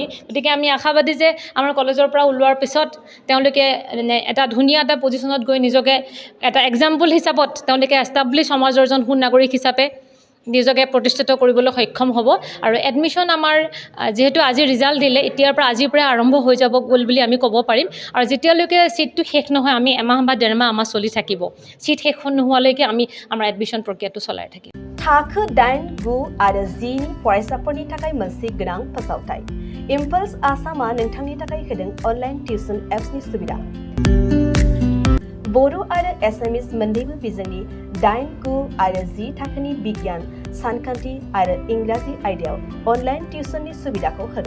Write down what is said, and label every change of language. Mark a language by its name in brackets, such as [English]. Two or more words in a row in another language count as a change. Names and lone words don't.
[Assamese] গতিকে আমি আশাবাদী যে আমাৰ কলেজৰ পৰা ওলোৱাৰ পিছত তেওঁলোকে এটা ধুনীয়া এটা পজিশ্যনত গৈ নিজকে এটা এক্সাম্পল হিচাপত তেওঁলোকে এষ্টাব্লিছ সমাজৰ এজন সুনাগৰিক হিচাপে নিজকে প্ৰতিষ্ঠিত কৰিবলৈ সক্ষম হ'ব। আৰু এডমিশ্যন আমাৰ যিহেতু আজি ৰিজাল্ট দিলে, এতিয়াৰ পৰা আজিৰ পৰাই আৰম্ভ হৈ যাব গ'ল বুলি আমি ক'ব পাৰিম। আৰু যেতিয়ালৈকে চিটটো শেষ নহয়, আমি এমাহ বা 1.5 মাহ আমাৰ চলি থাকিব। চিট শেষ নোহোৱালৈকে আমি আমাৰ এডমিশ্যন প্ৰক্ৰিয়াটো চলাই থাকিম। [Bodo] थाखो 8, 9 आरो 10 फरायसाफोरनि थाखाय मोनसे गोनां फोसावथाय। इम्पल्स आसामा नोंथांनि थाखाय होदों अनलाइन टिउसन एप्सनि सुबिदा। बर' आरो एसामिस मोन्नैबो बिजोंनि 8, 9 आरो 10 थाखोनि बिगियान, सानखान्थि आरो इंराजि आयदायाव अनलाइन टिउसननि सुबिदाखौ होगोन।